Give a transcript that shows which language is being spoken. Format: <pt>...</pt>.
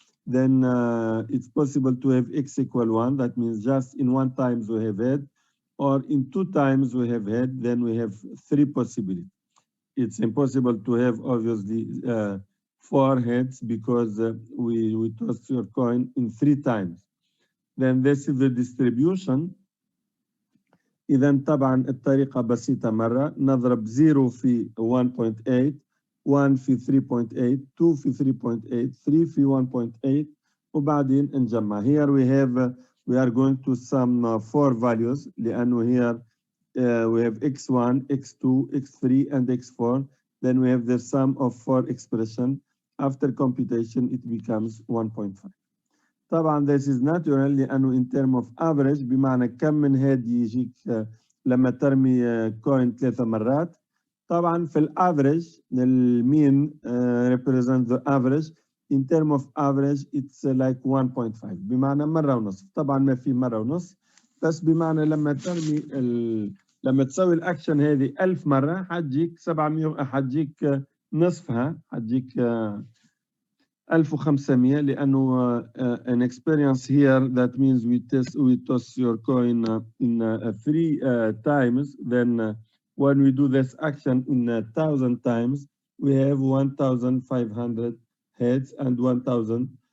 <en>Then it's possible to have X equal 1, that means just in 1 times we have head, or in 2 times we have head, then we have 3 possibilities. It's impossible to have obviously 4 heads because we toss your coin in 3 times. Then this is the distribution.</en> <ar>إذا طبعا الطريقة بسيطة مرة، نضرب 0 في 1.8، 1 في 3.8، 2 في 3.8، 3 في 1.8، وبعدين نجمع.</ar> <en>Here we are going to sum 4 values</en> <ar>لأنه</ar> <en>here we have x1, x2, x3, and x4. Then we have the sum of 4 expression. After computation it becomes 1.5.</en> <ar>طبعا</ar> <en>this is natural</en> <ar>لأنه</ar> <en>in term of average</en> <ar>بمعنى كم من head يجيك لما ترمي coin 3 مرات. طبعا في الافريج المين represent the average.</ar> <en>In term of average it's like 1.5</en> <ar>بمعنى مرة ونصف. طبعا ما في مرة ونصف، بس بمعنى لما ترمي لما تسوي الاكشن هذه 1000 مرة حتجيك 700، حتجيك نصفها، حتجيك 1500 لأنه</ar> <en>an experience here that means we toss your coin in 3 times. Then when we do this action in 1,000 times, we have 1,500 heads and 1,500</en>